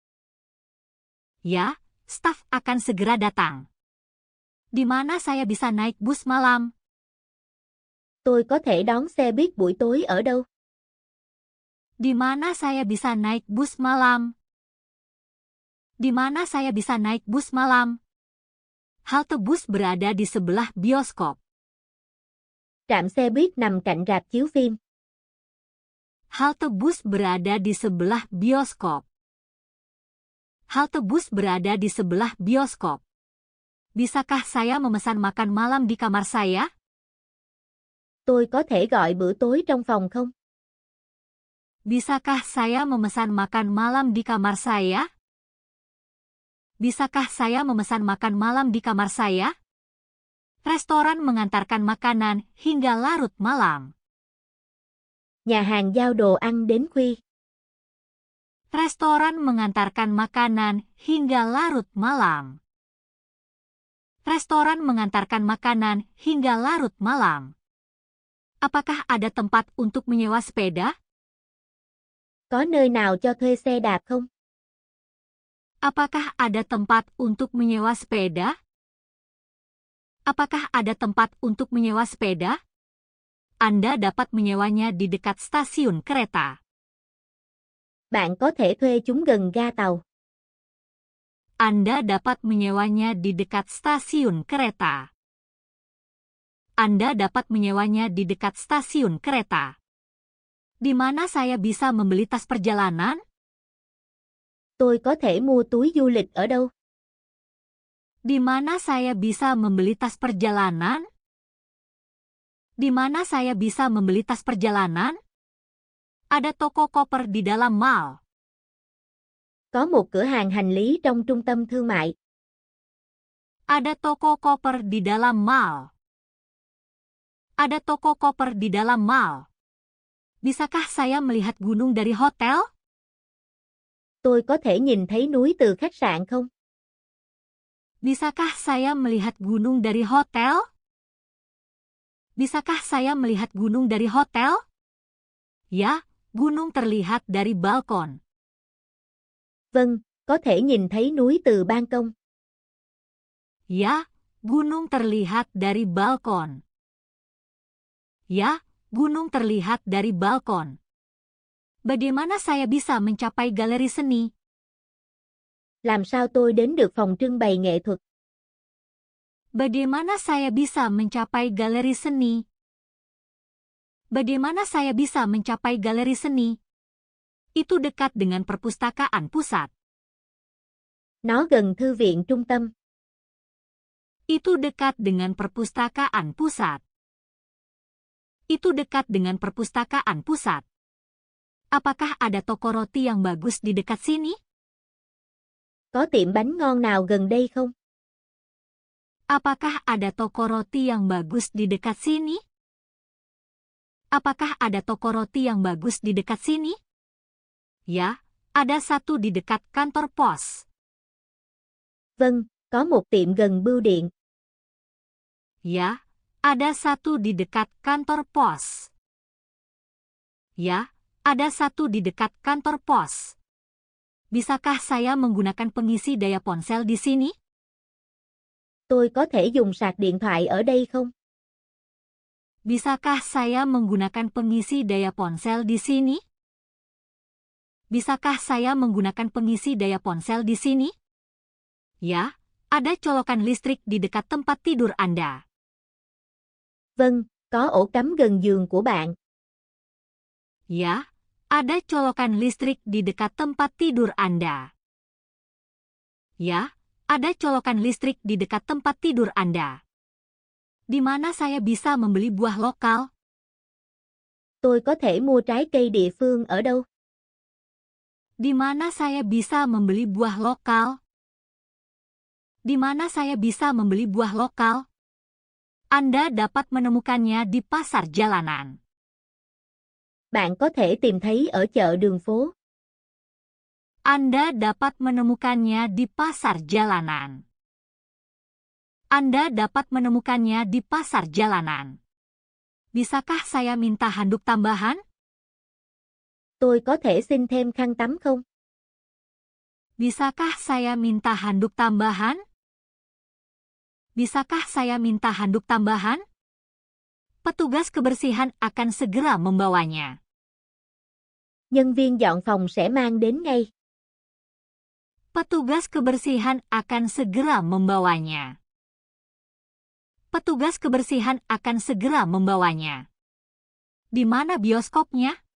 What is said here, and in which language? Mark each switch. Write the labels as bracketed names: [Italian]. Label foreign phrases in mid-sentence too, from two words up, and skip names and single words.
[Indonesian] Ya, staf akan segera datang. Di mana saya bisa naik bus malam? [Vietnamese] Tôi có thể đón xe buýt buổi tối ở đâu? [Indonesian] Di mana saya bisa naik bus malam? Di mana saya bisa naik bus malam? Halte bus berada di sebelah bioskop. [Vietnamese] Trạm xe buýt nằm cạnh rạp chiếu phim. [Indonesian] Halte bus berada di sebelah bioskop. Halte bus berada di sebelah bioskop. Bisakah saya memesan makan malam di kamar saya? [Vietnamese] Tôi có thể gọi bữa tối trong phòng không? [Indonesian] Bisakah saya memesan makan malam di kamar saya? Bisakah saya memesan makan malam di kamar saya? Restoran mengantarkan makanan hingga larut malam. [Vietnamese] Nhà hàng giao đồ ăn đến khuya. [Indonesian] Restoran mengantarkan makanan hingga larut malam. Restoran mengantarkan makanan hingga larut malam. Apakah ada tempat untuk menyewa sepeda? [Vietnamese] Có nơi nào cho thuê xe đạp không? [Indonesian] Apakah ada tempat untuk menyewa sepeda? Apakah ada tempat untuk menyewa sepeda? Anda dapat menyewanya di dekat stasiun kereta. [Vietnamese] Bạn có thể thuê chúng gần ga tàu. [Indonesian] Anda dapat menyewanya di dekat stasiun kereta. Anda dapat menyewanya di dekat stasiun kereta. Di mana saya bisa membeli tas perjalanan? [Vietnamese] Tôi có thể mua túi du lịch ở đâu? [Indonesian] Di mana saya bisa membeli tas perjalanan? Di mana saya bisa membeli tas perjalanan? Ada toko koper di dalam mall. [Vietnamese] Có một cửa hàng hành lý trong trung tâm thương mại. [Indonesian] Ada toko koper di dalam mall. Ada toko koper di dalam mall. Bisakah saya melihat gunung dari hotel? [Vietnamese] Tôi có thể nhìn thấy núi từ khách sạn không? [Indonesian] Bisakah saya melihat gunung dari hotel? Bisakah saya melihat gunung dari hotel? Ya, gunung terlihat dari balkon. [Vietnamese] Vâng, có thể nhìn thấy núi từ ban công. [Indonesian] Ya, gunung terlihat dari balkon. Ya, gunung terlihat dari balkon. Bagaimana saya bisa mencapai galeri seni? [Vietnamese] Làm sao tôi đến được phòng trưng bày nghệ thuật? [Indonesian] Bagaimana saya bisa mencapai galeri seni? Bagaimana saya bisa mencapai galeri seni? Itu dekat dengan perpustakaan pusat. [Vietnamese] Nó gần thư viện trung tâm. [Indonesian] Itu dekat dengan perpustakaan pusat. Itu dekat dengan perpustakaan pusat. Apakah ada toko roti yang bagus di dekat sini? [Vietnamese] Có tiệm bánh ngon nào gần đây không? [Indonesian] Apakah ada toko roti yang bagus di dekat sini? Apakah ada toko roti yang bagus di dekat sini? Ya, ada satu di dekat kantor pos. [Vietnamese] Vâng, có một tiệm gần bưu điện. [Indonesian] Ya, ada satu di dekat kantor pos. Ya, ada satu di dekat kantor pos. Bisakah saya menggunakan pengisi daya ponsel di sini? [Vietnamese] Tôi có thể dùng sạc điện thoại ở đây không? [Indonesian] Bisakah saya menggunakan pengisi daya ponsel di sini? Bisakah saya menggunakan pengisi daya ponsel di sini? Ya, ada colokan listrik di dekat tempat tidur Anda. [Vietnamese] Vâng, có ổ cắm gần giường của bạn. [Indonesian] Ya, ada colokan listrik di dekat tempat tidur Anda. Ya, ada colokan listrik di dekat tempat tidur Anda. Di mana saya bisa membeli buah lokal? [Vietnamese] Tôi có thể mua trái cây địa phương ở đâu? [Indonesian] Di mana saya bisa membeli buah lokal? Di mana saya bisa membeli buah lokal? Anda dapat menemukannya di pasar jalanan. [Vietnamese] Bạn có thể tìm thấy ở chợ đường phố. [Indonesian] Anda dapat menemukannya di pasar jalanan. Anda dapat menemukannya di pasar jalanan. Bisakah saya minta handuk tambahan? [Vietnamese] Tôi có thể xin thêm khăn tắm không? [Indonesian] Bisakah saya minta handuk tambahan? Bisakah saya minta handuk tambahan? Petugas kebersihan akan segera membawanya. [Vietnamese] Nhân viên dọn phòng sẽ mang đến ngay. [Indonesian] Petugas kebersihan akan segera membawanya. Petugas kebersihan akan segera membawanya. Di mana bioskopnya?